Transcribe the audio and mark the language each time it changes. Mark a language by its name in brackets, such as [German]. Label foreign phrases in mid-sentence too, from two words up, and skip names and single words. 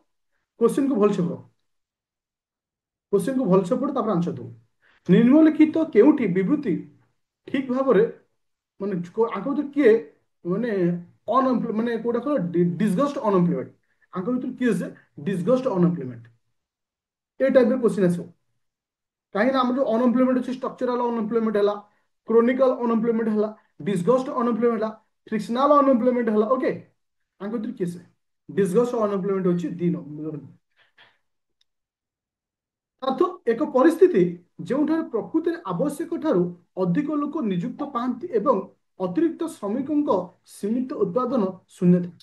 [Odia] କ୍ୱେଶ୍ଚିନ୍ କୁ ଭଲସେ ପଢ, କ୍ୱେଶ୍ଚିନ୍ କୁ ଭଲସେ ପଢ, ତାପରେ ଆନ୍ସର ଦବ। ନିମ୍ନଲିଖିତ କେଉଁଠି ବିବୃତ୍ତି ଠିକ ଭାବରେ ମାନେ ଆଙ୍କ ଭିତରୁ କିଏ ମାନେ ଅନଏମ୍ପ୍ଲୟ ମାନେ କୋଉଟା କହିଲ [English] disguised unemployment, [Odia] ଆଙ୍କ ଭିତରୁ କିଏ ସେ [English] disguised unemployment? [Odia] ଏଇ ଟାଇପର କ୍ୱେଶ୍ଚିନ ଆସବ। କାହିଁକି ନା ଆମର ଯୋଉ ଅନଏମ୍ପ୍ଲୟମେଣ୍ଟ ଅଛି, [English] structural unemployment [Odia] ହେଲା, [English] chronical unemployment [Odia] ହେଲା, [English] disguised unemployment [Odia] ହେଲା, [English] frictional unemployment [Odia] ହେଲା। ଓକେ, ଆଙ୍କ ଭିତରୁ କିଏ ସେ [English] disguised unemployment [Odia] ହେଉଛି 2 ନମ୍ବର। ଅର୍ଥ ଏକ ପରିସ୍ଥିତି ଯେଉଁଠାରେ ପ୍ରକୃତିରେ ଆବଶ୍ୟକ ଠାରୁ ଅଧିକ ଲୋକ ନିଯୁକ୍ତ ପାଆନ୍ତି ଏବଂ ଅତିରିକ୍ତ ଶ୍ରମିକଙ୍କ ସୀମିତ ଉତ୍ପାଦନ ଶୂନ୍ୟ ଥାଏ।